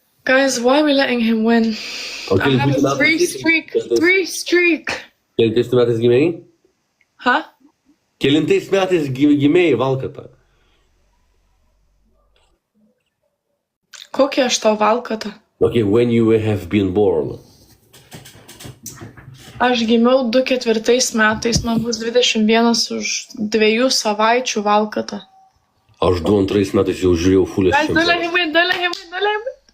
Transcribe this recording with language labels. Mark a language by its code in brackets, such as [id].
[en] Guys, why are we letting him win? I have a three streak. [lt] Kelintais metais gimėjai? Huh? Kelintais metais gimėjai, Valkata? Kokia aš tau valkata? [en] Okay, when you have been born. [lt] Aš gimiau 2004 metais, man bus 21 už 2 savaičių valkata. Aš 2002 metais jau žiūrėjau Fulės čempionatą.